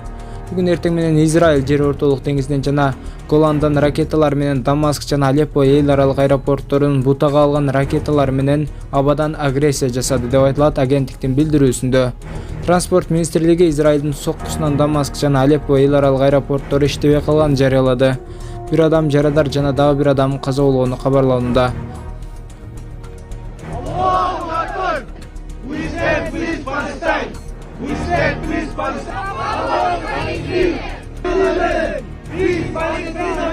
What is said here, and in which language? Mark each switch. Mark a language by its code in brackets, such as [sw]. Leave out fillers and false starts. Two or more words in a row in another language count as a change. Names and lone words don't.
[ky] Бүгүн эртең менен Израиль жер ортолук деңизинен жана Голандан ракеталар менен Дамаск жана Алеппо эл аралык аэропортторун бутага алган ракеталар менен абадан агрессия жасады деп айтылат агенттиктин билдирүүсүндө. Транспорт министрлиги Израилдин соккусунан Дамаск жана Алеппо эл аралык аэропорттору иштебей калганын жарыялады. Бир адам жарадар жана дагы бир адам каза болгону кабарланууда. [en] We stand with Palestine. We stand with Palestine. Free Palestine.